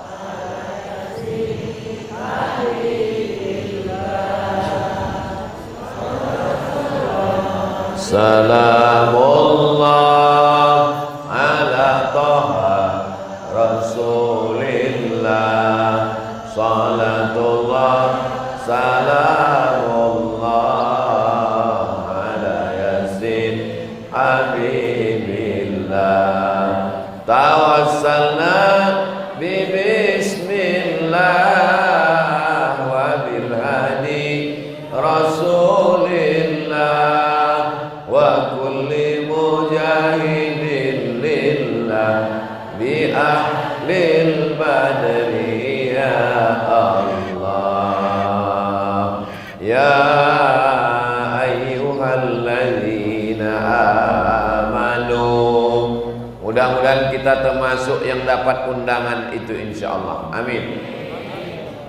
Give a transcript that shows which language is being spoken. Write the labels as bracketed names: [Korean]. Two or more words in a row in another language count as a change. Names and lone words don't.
[Arabic] سلام الله على طه رسول الله، صلاة الله، سلام الله على يس حبيب الله. توسلنا ببسم الله وبالهادي رسول الله وكل مجاهد لله بأهل البدر يا الله يا أيها الذين آمنوا. [Indonesian] Mudah-mudahan kita termasuk yang dapat undangan itu insyaallah.